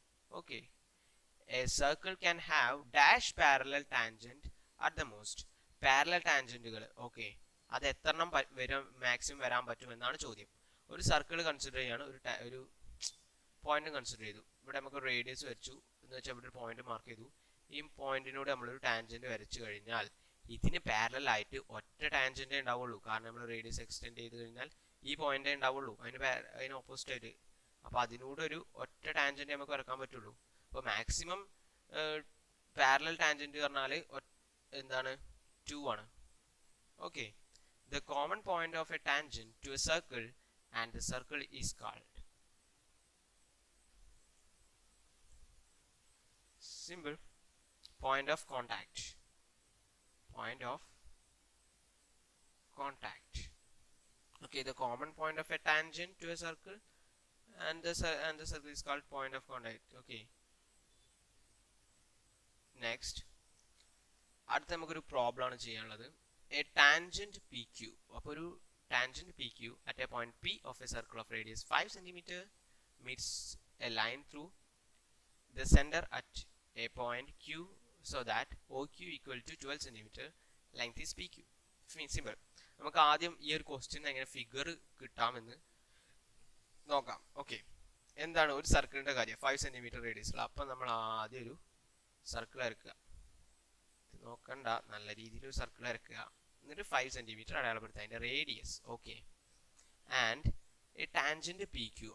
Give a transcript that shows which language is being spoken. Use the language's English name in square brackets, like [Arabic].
[English] Okay, a circle can have dash parallel tangent at the most. [Malayalam] Parallel ടാൻജന്റുകൾ okay, അത് എത്രണ്ണം maximum വരാൻ പറ്റും എന്നാണ് ചോദ്യം. ഒരു സർക്കിൾ കൺസിഡർ ചെയ്യാണ്, ഒരു പോയിന്റ് കൺസിഡർ ചെയ്തു. ഇവിടെ നമുക്ക് റേഡിയസ് വരച്ചു എന്ന് വെച്ചാൽ ഇവിടെ ഒരു പോയിന്റ് മാർക്ക് ചെയ്തു. ഈ പോയിന്റിനോട് നമ്മളൊരു ടാൻജന്റ് വരച്ചു കഴിഞ്ഞാൽ ഇതിന് പാരലൽ ആയിട്ട് ഒറ്റ ടാൻജന്റേ ഉണ്ടാവുള്ളൂ. കാരണം നമ്മൾ റേഡിയസ് എക്സ്റ്റെൻഡ് ചെയ്ത് കഴിഞ്ഞാൽ ഈ പോയിന്റേ ഉണ്ടാവുള്ളൂ, അതിന് ഓപ്പോസിറ്റ് ആയിട്ട്. അപ്പോൾ അതിനോട് ഒരു ഒറ്റ ടാൻജന്റ് നമുക്ക് വരക്കാൻ പറ്റുള്ളൂ. അപ്പോൾ മാക്സിമം പാരലൽ ടാൻജന്റ് പറഞ്ഞാൽ എന്താണ്? 2 ആണ്. [English] Okay, the common point of a tangent to a circle and the circle is called simple point of contact. Point of contact. Okay, the common point of a tangent to a circle and the circle is called point of contact. [Malayalam] Okay, next അടുത്ത നമുക്കൊരു problem ആണ് ചെയ്യാനുള്ളത്. [English] A tangent P Q. [Malayalam] അപ്പോൾ ഒരു [English] Tangent P Q at a point P of a circle of radius 5 cm meets a line through the center at a point Q so that OQ equal to 12 cm, length is PQ. Simple. [Malayalam] നമുക്ക് ആദ്യം ഈ ഒരു question എങ്ങനെ figure കിട്ടാമെന്ന് നോക്കാം. Okay, എന്താണ് ഒരു സർക്കിളിന്റെ കാര്യം? 5 cm റേഡിയസ് ഉള്ള. അപ്പം നമ്മൾ ആദ്യം ഒരു സർക്കിൾ വരക്കുക. നോക്കണ്ട, നല്ല രീതിയിൽ ഒരു സർക്കിൾ വരക്കുക. എന്നിട്ട് 5 cm അടയാളപ്പെടുത്തുക അതിന്റെ radius. Okay, [English] And a tangent P Q.